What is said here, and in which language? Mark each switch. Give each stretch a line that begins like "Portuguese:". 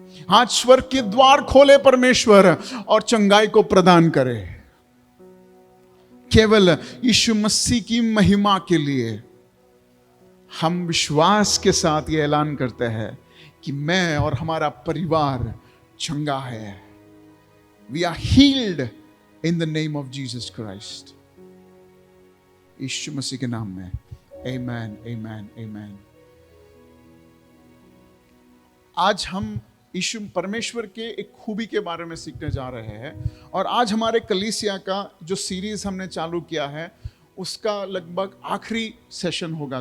Hindi: आज स्वर्ग के द्वार खोले परमेश्वर और चंगाई को प्रदान करे। केवल यीशु मसीह की महिमा के लिए हम विश्वास के साथ ये ऐलान करते हैं कि मैं और हमारा परिवार चंगा है।
English: We are healed in the name of Jesus Christ.
Hindi: यीशु मसीह के नाम में Amen, Amen, Amen. आज हम यीशु परमेश्वर के एक खूबी के बारे में सीखने जा रहे हैं, और आज हमारे कलीसिया का जो सीरीज हमने चालू किया है उसका लगभग आखिरी सेशन होगा।